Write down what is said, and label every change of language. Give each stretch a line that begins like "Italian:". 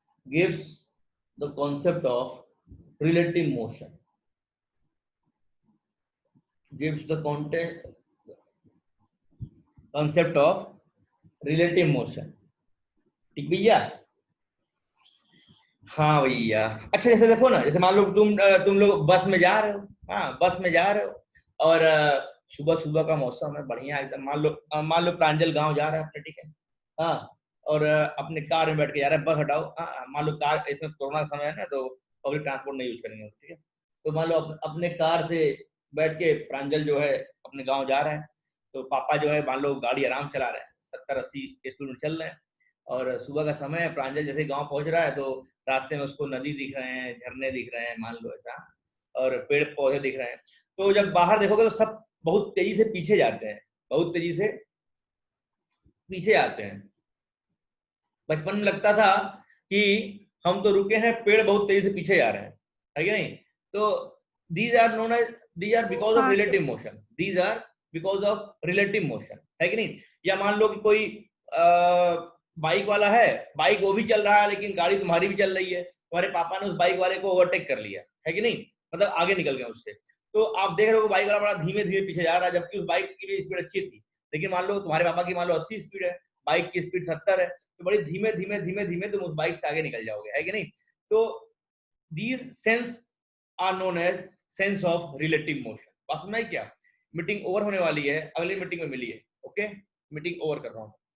English: gives the concept of relative motion, gives the concept of relative motion.
Hindi: ठीक भैया? हाँ भैया। अच्छा जैसे देखो ना, जैसे मान लो तुम लोग बस में जा रहे हो, हाँ बस में जा रहे हो और सुबह सुबह का मौसम है बढ़िया एकदम। मान लो प्रांजल गांव जा रहा है अपने, ठीक है, हाँ, और अपने कार में बैठ के जा रहा है। बस हटाओ, हाँ मान लो कार, इसमें कोरोना का समय है ना तो पब्लिक ट्रांसपोर्ट नहीं यूज करेंगे, ठीक है। तो मान लो अपने कार से बैठ के प्रांजल जो है अपने गाँव जा रहा है, तो पापा जो है मान लो गाड़ी आराम चला रहे हैं, 70-80 स्पीड में चल रहे हैं, और सुबह का समय है। प्रांजल जैसे गांव पहुंच रहा है तो रास्ते में उसको नदी दिख रहे हैं, झरने दिख रहे हैं, मान लो ऐसा, और पेड़ पौधे दिख रहे हैं। तो जब बाहर देखोगे तो सब बहुत तेजी से पीछे जाते हैं, बहुत तेजी से पीछे आते हैं। बचपन में लगता था कि हम तो रुके हैं, पेड़ बहुत तेजी से पीछे जा रहे हैं, है कि नहीं?
English: तो these are known as, these are because of relative motion, these are because of relative motion,
Hindi: है कि नहीं? या मान लो कि कोई बाइक वाला है, बाइक वो भी चल रहा है लेकिन गाड़ी तुम्हारी भी चल रही है, तुम्हारे पापा ने उस बाइक वाले को ओवरटेक कर लिया, है कि नहीं, मतलब आगे निकल गए उससे। तो आप देख रहे हो बाइक वाला बड़ा धीमे धीमे पीछे जा रहा है, जबकि उस बाइक की भी स्पीड अच्छी थी। लेकिन मान लो तुम्हारे पापा की मान लो 80 स्पीड है, बाइक की स्पीड 70 है, तो बड़ी धीमे धीमे धीमे धीमे तुम उस बाइक से आगे निकल जाओगे, है कि नहीं? तो
English: these sense are known as sense of relative motion।
Hindi: बात समझ में आई क्या? मीटिंग ओवर होने वाली है, अगली मीटिंग में मिलिए। ओके, मीटिंग ओवर कर रहा हूँ।